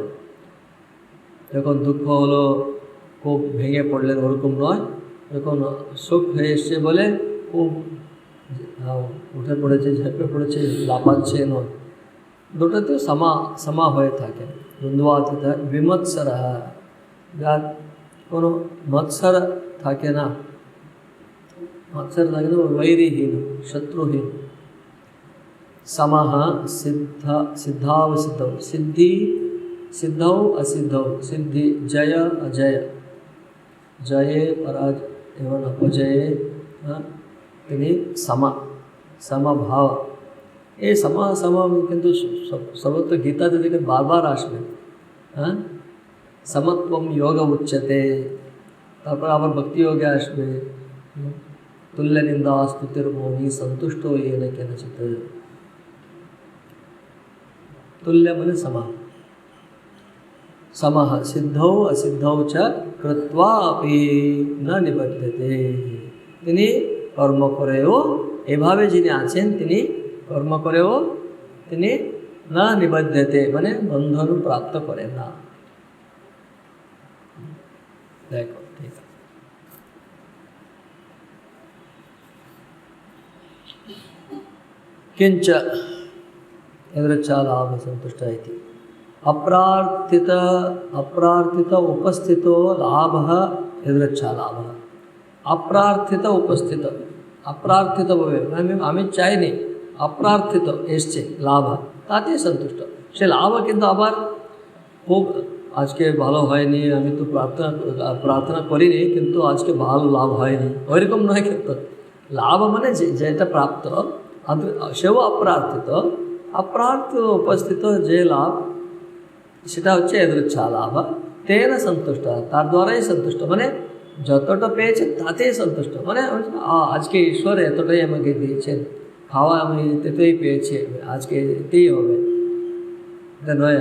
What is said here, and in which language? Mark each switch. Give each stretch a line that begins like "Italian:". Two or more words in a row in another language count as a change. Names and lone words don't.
Bangla: যখন দুঃখ হলো খুব ভেঙে পড়লেন ওরকম নয়, যখন সুখ হয়ে এসছে বলে খুব উঠে পড়েছে ঝেঁপে পড়েছে লাফাচ্ছে নয়, দুটোতেও সমা হয়ে থাকে। দ্বন্দ্বাতীত বিমৎসর যার কোনো মৎসর থাকে না, মৎসর থাকে না
Sanskrit: वैरीहीन शत्रुहीन। समः सिद्धावसिद्धौ सिद्धौ असिद्धौ सिद्धि जय अजय जये पराजय एवं अपजये
Bangla: তিনি समभाव এই সম কিন্তু সর্বত্র গীতাতে দেখে বারবার আসবে। হ্যাঁ,
Sanskrit: সমত্বম যোগ উচ্চতে,
Bangla: তারপর আবার ভক্তি যোগে আসবে
Sanskrit: তুল্য নিন্দা স্তুতির মৌনি সন্তুষ্ট येन केनचित्। तुल्य মানে समः सिद्धौ असिद्धौ च कृत्वा अपि न निबध्यते।
Bangla: তিনি কর্ম করেও এভাবে যিনি আছেন তিনি কর্ম করেও তিনি না নিবদ্ধতে মানে বন্ধন প্রাপ্ত করেন না। দেখো ঠিক আছে,
Sanskrit: किंच यदृच्छालाभसन्तुष्ट इति अप्रार्थित उपस्थितो लाभः यदृच्छालाभः। अप्रार्थित उपस्थित अप्रार्थित भावे
Bangla: আমি চাইনি अप्रार्थित এসছে লাভ তাতে সন্তুষ্ট। সে লাভ কিন্তু আবার খুব আজকে ভালো হয়নি, আমি তো প্রার্থনা করিনি কিন্তু আজকে ভালো লাভ হয়নি ওইরকম নয়। কিন্তু লাভ মানে যেটা প্রাপ্ত সেও অপ্রার্থিত, অপ্রার্থিত উপস্থিত যে লাভ সেটা হচ্ছে यदृच्छालाभ তেন সন্তুষ্ট, তার দ্বারাই সন্তুষ্ট মানে যতটা পেয়েছে তাতেই সন্তুষ্ট মানে আজকে ঈশ্বর এতটাই আমাকে দিয়েছেন, খাওয়া আমি এতটাই পেয়েছি আজকে এতেই হবে এটা নয়।